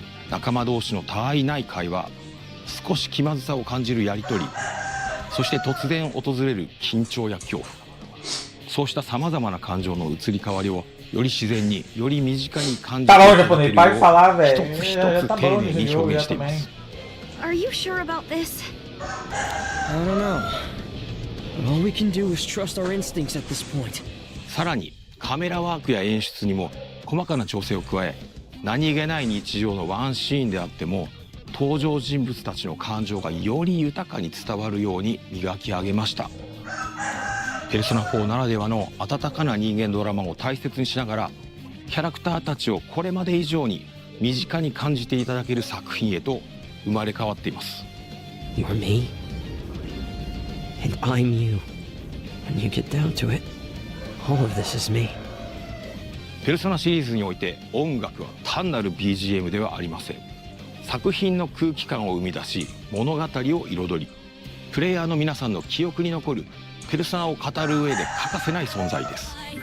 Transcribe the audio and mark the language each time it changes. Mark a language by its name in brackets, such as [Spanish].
[Japanese] 仲間同士のたわいない会話、少し気まずさを感じるやり取り、そして突然訪れる緊張や恐怖、そうしたさまざまな感情の移り変わりをより自然により身近に感じていただけるよう一つ一つ丁寧に表現しています。 [English] Are you sure about this? I don't know. All we can do is trust our instincts at this point. [Japanese] さらにカメラワークや演出にも細かな調整を加え、何気ない日常のワンシーンであっても登場人物たちの感情がより豊かに伝わるように磨き上げました。ペルソナ4ならではの温かな人間ドラマを大切にしながら、キャラクターたちをこれまで以上に身近に感じていただける作品へと生まれ変わっています。 [English] You're me, and I'm you. When you get down to it, all of this is me. [Japanese] ペルソナシリーズにおいて音楽は単なる BGM ではありません。作品の空気感を生み出し、物語を彩り、プレイヤーの皆さんの記憶に残るペルソナを語る上で欠かせない存在です。